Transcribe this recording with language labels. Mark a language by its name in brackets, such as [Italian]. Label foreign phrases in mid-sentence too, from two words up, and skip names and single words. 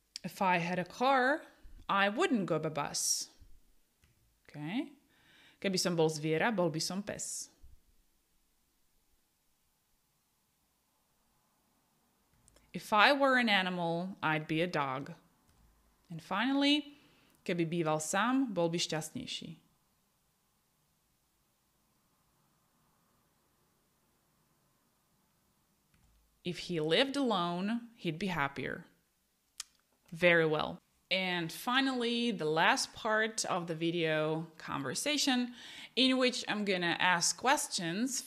[English] If I had a car, I wouldn't go by bus. Okay. [Slovak] Keby som bol zviera, bol by som pes. [English] If I were an animal, I'd be a dog. And finally, [Slovak] keby býval sám, bol by šťastnejší. [English] If he lived alone, he'd be happier. Very well. And finally, the last part of the video conversation in which I'm gonna ask questions.